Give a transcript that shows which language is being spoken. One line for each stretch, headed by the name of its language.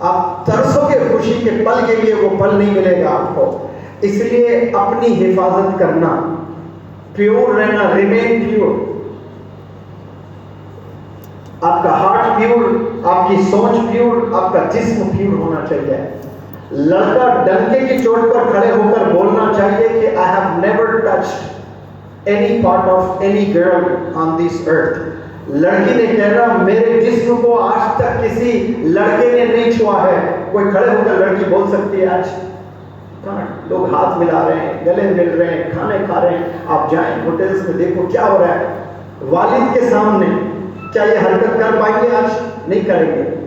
Urdu: آپ ترسو گے خوشی کے پل کے لیے، وہ پل نہیں ملے گا آپ کو. اس لیے اپنی حفاظت کرنا، پیور رہنا،
English: Remain pure.
Urdu: آپ کا ہارٹ پیور، آپ کی سوچ پیور، آپ کا جسم پیور ہونا چاہیے. لڑکا ڈنکے کی چوٹ پر کھڑے ہو کر بولنا چاہیے کہ
English: I have never touched any part of any girl on this earth.
Urdu: لڑکی نے کہنا میرے جسم کو آج تک کسی لڑکے نے نہیں چھوا ہے. کوئی کھڑے ہو کر لڑکی بول سکتی ہے آج؟ لوگ ہاتھ ملا رہے ہیں، گلے مل رہے ہیں، کھانے کھا رہے ہیں. آپ جائیں ہوٹلز میں دیکھو کیا ہو رہا ہے. والد کے سامنے کیا یہ حرکت کر پائیں گے؟ آج نہیں کریں گے.